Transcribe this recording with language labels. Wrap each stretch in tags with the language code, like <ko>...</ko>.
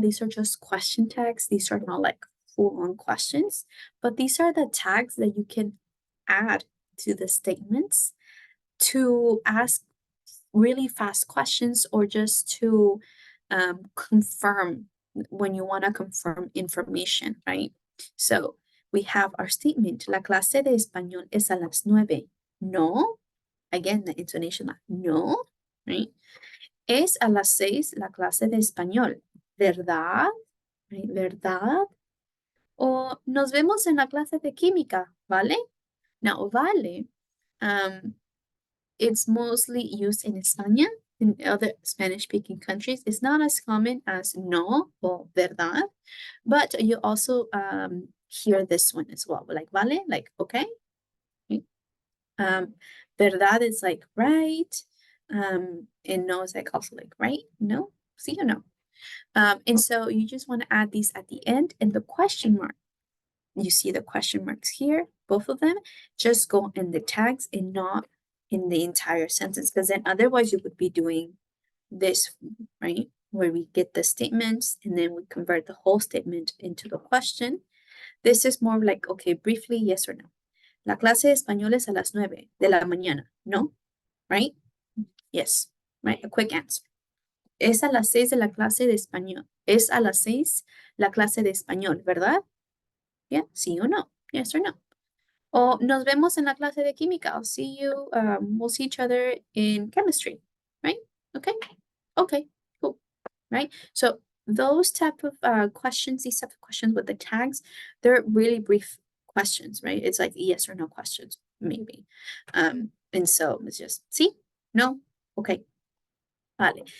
<en>These are just question tags. These are not like full-on questions, but these are the tags that you can add to the statements to ask really fast questions or just to confirm when you want to confirm information, right? So we have our statement,</en> <es>la clase de español es a las 9.</es> <en>No, again, the intonation, no, right?</en> <es>Es a las 6 la clase de español, ¿verdad?</es> <en>Right?</en> <es>¿Verdad? O nos vemos en la clase de química, ¿vale?</es> <en>Now, vale, it's mostly used in España. In other Spanish-speaking countries, it's not as common as no or verdad, but you also hear this one as well, like vale, like okay. Verdad is like right, and no is like also like right, no, see or no. And so you just want to add these at the end and the question mark. You see the question marks here, both of them, just go in the tags and not in the entire sentence, because then otherwise you would be doing this, right? Where we get the statements and then we convert the whole statement into the question. This is more like, okay, briefly, yes or no.</en> <es>La clase de español es a las 9 de la mañana, no?</es> <en>Right? Yes, right? A quick answer.</en> <es>Es a las 6 de la clase de español. Es a las 6 la clase de español, ¿verdad?</es> <en>Yeah,</en> <es>sí o no?</es> <en>Yes or no?</en> <es>O nos vemos en la clase de química.</es> <en>I'll see you, we'll see each other in chemistry, right? Okay, okay, cool, right? So those type of questions, these type of questions with the tags, they're really brief questions, right? It's like yes or no questions, maybe. And so it's just, see, no, okay, vale.</en>